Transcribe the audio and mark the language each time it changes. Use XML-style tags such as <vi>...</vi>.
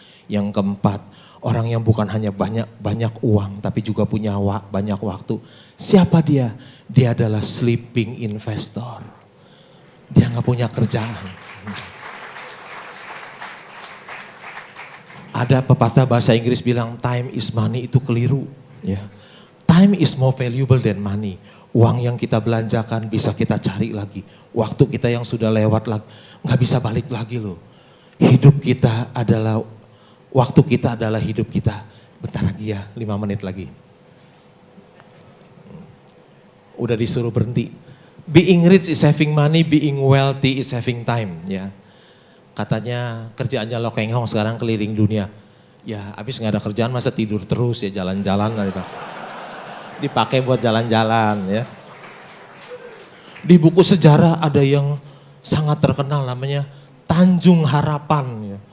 <id>Yang keempat, orang yang bukan hanya banyak uang tapi juga punya banyak waktu. Siapa dia? Dia adalah sleeping investor. Dia gak punya kerjaan. Ada pepatah bahasa Inggris bilang</id> <en>time is money,</en> <id>itu keliru. Ya.</id> <en>Time is more valuable than money.</en> <id>Uang yang kita belanjakan bisa kita cari lagi. Waktu kita yang sudah lewat lagi, gak bisa balik lagi loh. Hidup kita adalah, waktu kita adalah hidup kita. Bentar lagi ya, 5 menit lagi. Udah disuruh berhenti.</id> <en>Being rich is having money, being wealthy is having time.</en> <id>Ya, katanya kerjaannya Lo Keng Hong sekarang keliling dunia. Ya habis gak ada kerjaan masa tidur terus ya, jalan-jalan lah. Dipakai buat jalan-jalan ya. Di buku sejarah ada yang sangat terkenal namanya Tanjung Harapan. Ya.</id>